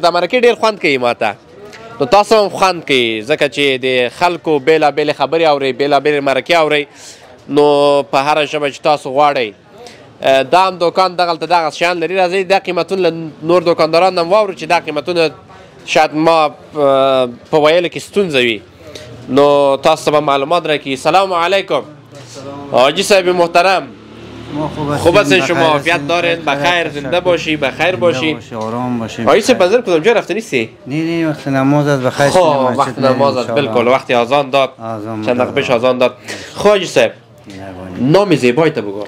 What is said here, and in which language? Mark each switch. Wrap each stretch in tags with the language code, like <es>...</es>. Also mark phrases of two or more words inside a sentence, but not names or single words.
<ps>دا مرکې ډېر خوند کوي ما ته نو تاسو هم خوند کوي ځکه چې د خلکو بېلابېلې خبرې اورئ بېلابېلې مرکې اورئ نو په هره ژبه چې تاسو غواړئ. دا هم دوکان دغلته دغه شیان لري راځئ دا قیمتونه له نور دوکانداران هم واورو چې دا قیمتونه شاید ما په ویلو کې ستونزه وي نو تاسو ته به معلومات راکړي.</ps> <fa>سلام علیکم حاجی صاحب محترم خوب هستین شما عافیت دارین بخیر زنده باشی بخیر باشی آرام باشی. حاجی صاحب بازار کدام جا رفته نیستی؟ نه وقت نماز است بخیر. خب وقت نماز است بالکل وقتی آذان داد چند دقیقه پیش آذان داد. خب حاجی صاحب نام زیبایی تو بگو.</fa>